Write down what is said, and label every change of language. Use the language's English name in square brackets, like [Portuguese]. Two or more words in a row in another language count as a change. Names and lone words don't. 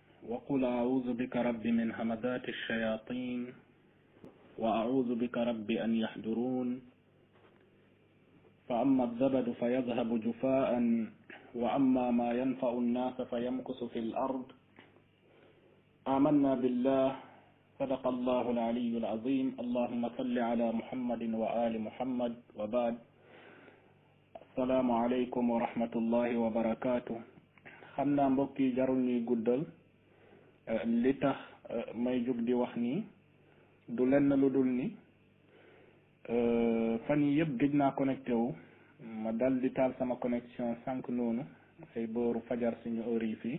[Arabic] وقل أعوذ بك رب من همزات الشياطين وأعوذ بك رب أن يحضرون فأما الزبد فيذهب جفاء وأما ما ينفع الناس فيمكث في الأرض آمنا بالله صدق الله العلي العظيم اللهم صل على محمد وآل محمد وبعد السلام عليكم ورحمة الله وبركاته [Wolof] xam naa mbokk yi jarul ñuy guddal li tax may jóg di wax nii du lenn lu dul ni fan yi yëpp gëj naa connecté wu ma dal di taal sama connexion sànq noonu ay booru fajar suñu heure yi fii